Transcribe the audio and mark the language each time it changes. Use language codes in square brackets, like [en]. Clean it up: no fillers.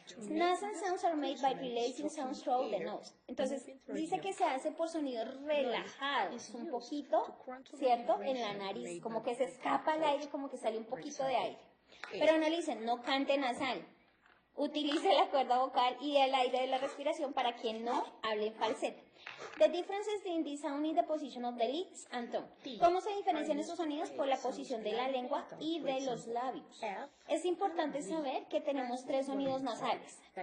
[en] Nasal sounds are made by releasing sounds through the nose. [es] Entonces, dice que se hace por sonidos relajados, un poquito, ¿cierto? En la nariz, como que se escapa el aire, como que sale un poquito de aire. Pero no le dicen, no cante nasal. Utilice la cuerda vocal y el aire de la respiración para quien no hable en falsete. [en] The differences in the sound is the position of the lips and tongue. [es] ¿Cómo se diferencian estos sonidos? Por la posición de la lengua y de los labios. Es importante saber que tenemos 3 sonidos nasales.